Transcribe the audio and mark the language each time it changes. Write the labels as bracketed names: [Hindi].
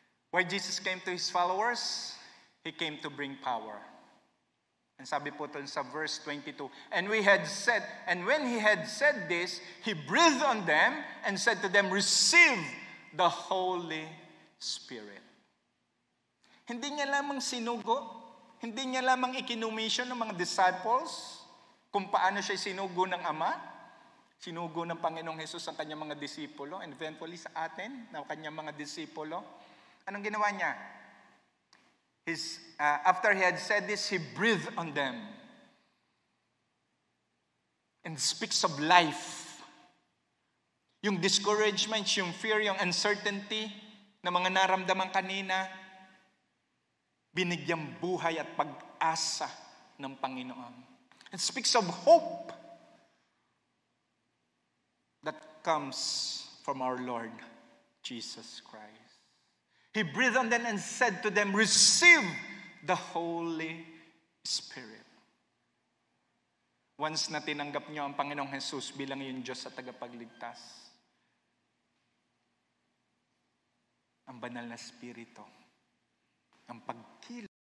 [English] Why Jesus came to His followers? He came to bring power. And [Filipino] sabi po ito sa [English] verse 22, and when He had said this, He breathed on them and said to them, receive the Holy Spirit. [Filipino] Hindi niya lamang sinugo, hindi niya lamang ikinumission ng mga disciples kung paano siya sinugo ng Ama, sinugo ng Panginoong Hesus ang kanyang mga disipulo, [English] and eventually [Filipino] sa atin, ng kanyang mga disipulo. Anong ginawa niya? [English] After He had said this, He breathed on them and speaks of life. [Filipino] Yung discouragement, yung fear, yung uncertainty na mga naramdaman kanina, binigyang buhay at pag-asa ng Panginoon. [English] It speaks of hope that comes from our Lord Jesus Christ. He breathed on them and said to them, receive the Holy Spirit. [Filipino] Once na tinanggap nyo ang Panginoong Jesus bilang iyong Diyos at tagapagligtas, ang banal na Espiritu, ang pagkilos.